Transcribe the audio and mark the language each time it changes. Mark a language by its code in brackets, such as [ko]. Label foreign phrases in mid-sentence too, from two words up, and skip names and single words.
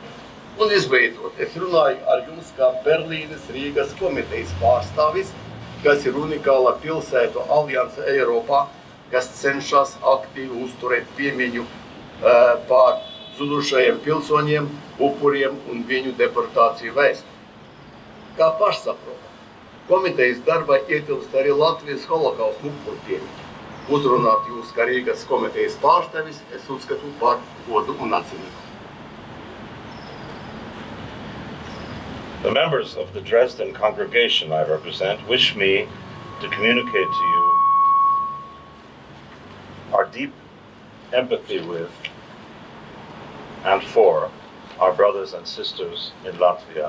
[lv] Un visbeidzot, es runāju ar jums kā Berlīnes Rīgas komitejas pārstāvis, kas ir unikāla pilsētu alianse Eiropā, kas cenšas aktīvi uzturēt piemiņu pār zudušajiem pilsoņiem, upuriem un viņu deportāciju vēsturi. Kā pašsaprotam, komitejas darbā ietilpst arī Latvijas holokausta upuru piemiņa. Uzrunāt jūs kā Rīgas komitejas pārstāvis, es uzskatu par godu un atzinību. [en] The members of the Dresden congregation I represent wish me to communicate to you our deep empathy with and for our brothers and sisters in Latvia.